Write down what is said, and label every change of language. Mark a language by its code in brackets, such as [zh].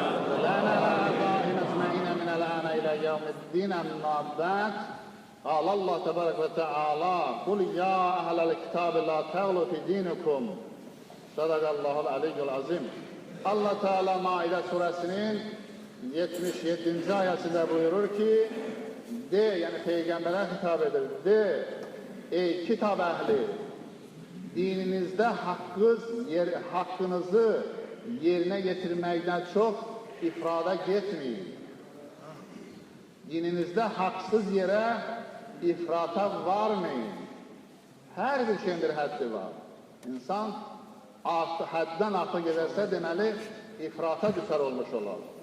[ar] ولنا على أعضائهم أجمعين من الآن إلى يوم الدين أما بعد قال الله تبارك وتعالى قل يا أهل الكتاب لا تغلوا في دينكم صدق الله العلي العظيم. [tr] Allah Teala Maide suresinin 77. ayetinde buyurur ki de, yani Peygamber'e hitap eder, de ey kitap ehli, dininizde hakkınızı yerine getirmekten çok ifrada gitmeyin. Dininizde haksız yere ifrata varmayın. [az] Her bir şeyin bir həddi var. İnsan həddən artıq gedərsə deməli ifrata düşər olmuş olar.